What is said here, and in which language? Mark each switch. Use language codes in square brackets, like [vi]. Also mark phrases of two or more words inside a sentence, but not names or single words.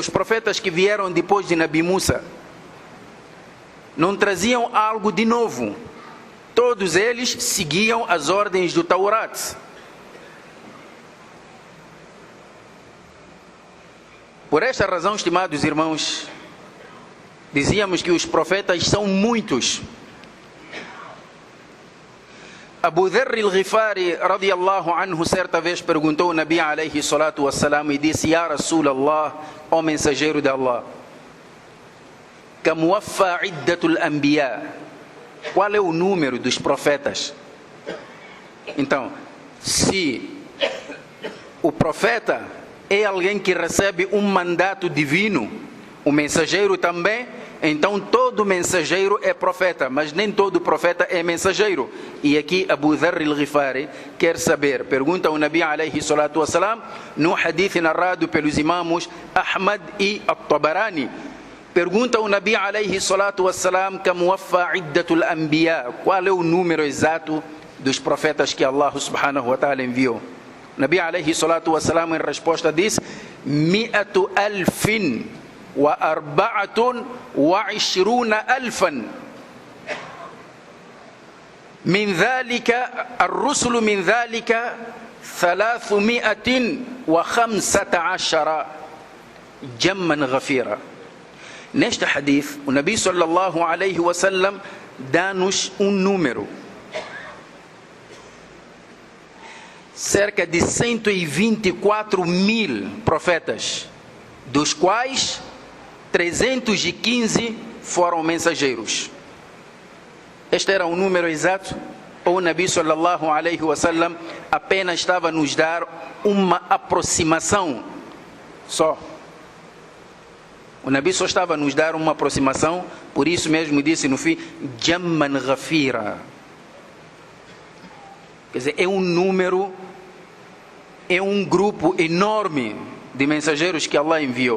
[pt] Os profetas que vieram depois de Nabi Musa não traziam algo de novo. Todos eles seguiam as ordens do Taurat. Por esta razão, estimados irmãos, dizíamos que os profetas são muitos. Abu Dharr al-Ghifari [ar] رضي الله عنه [pt] certa vez perguntou ao Nabi [ar] عليه الصلاة والسلام [pt] e disse: [ar] يا رسول الله, [pt] ó mensageiro de Allah, [ar] كم وفاء عدة الأنبياء, [pt] qual é o número dos profetas? Então, se o profeta é alguém que recebe um mandato divino, o mensageiro também. Então todo mensageiro é profeta, mas nem todo profeta é mensageiro. E aqui Abu Dharr al-Ghifari quer saber, pergunta ao Nabi [ar] عليه الصلاة والسلام, [pt] no hadith narrado pelos imamos Ahmad e At-Tabarani, pergunta ao Nabi [ar] عليه الصلاة والسلام, كم وفاء عدة الأنبياء, [pt] qual é o número exato dos profetas que Allah [ar] سبحانه وتعالى [pt] enviou? [ar] Nabi عليه الصلاة والسلام [pt] em resposta diz, [ar] 124,000 من ذلك الرسل من ذلك 315 جما غفيرا. [pt] Neste hadith, o Nabi [ar] صلى الله عليه وسلم [pt] dá-nos um número, cerca de 124.000 profetas, dos quais 315 foram mensageiros. Este era o número exato, ou o Nabi [ar] صلى الله عليه وسلم [pt] apenas estava a nos dar uma aproximação só? O Nabi só estava a nos dar uma aproximação, por isso mesmo disse no fim, [ar] جمًّا غفيرًا. [pt] Quer dizer, é um número, é um grupo enorme de mensageiros que Allah enviou.